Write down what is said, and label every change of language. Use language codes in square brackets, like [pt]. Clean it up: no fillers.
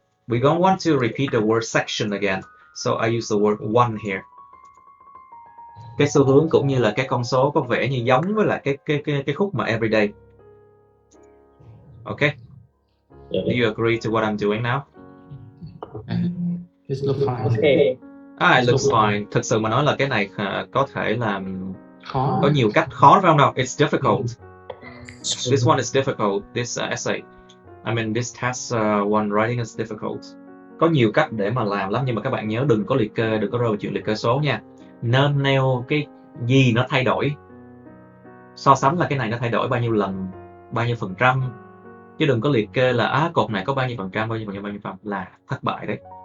[en] We don't want to repeat the word section again. So I use the word one here. [vi] Cái xu hướng cũng như là cái con số có vẻ như giống với lại cái khúc mà everyday. [en] Okay? Do you agree to what I'm doing now? It looks fine. Okay. It looks fine. [vi] Thực sự mà nói là cái này có thể là Khó. có nhiều cách khó phải không nào? [en] It's difficult. This one is difficult. This essay. I mean, this task one writing is difficult. [vi] Có nhiều cách để mà làm lắm, nhưng mà các bạn nhớ đừng có liệt kê, đừng có rơi vào chuyện liệt kê số nha. Nên nêu cái gì nó thay đổi. So sánh là cái này nó thay đổi bao nhiêu lần, bao nhiêu phần trăm. Chứ đừng có liệt kê là cột này có bao nhiêu phần trăm, bao nhiêu phần trăm là thất bại đấy.